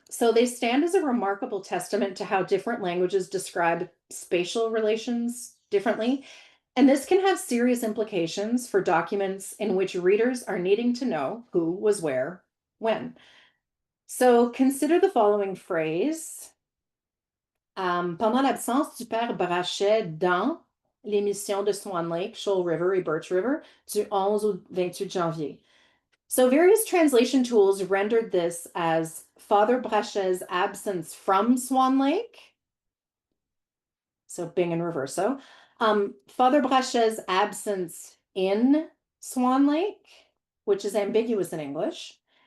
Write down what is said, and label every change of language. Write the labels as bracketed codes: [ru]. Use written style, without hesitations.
[en] So they stand as a remarkable testament to how different languages describe spatial relations differently. And this can have serious implications for documents in which readers are needing to know who was where, when. So consider the following phrase. [fr] Pendant l'absence du père Brachet dans l'émission de Swan Lake, Shoal River et Birch River du 11 au 28 janvier. [en] So various translation tools rendered this as Father Brachet's absence from Swan Lake. So Bing and Reverso. Father Brachet's absence in Swan Lake, which is ambiguous in English.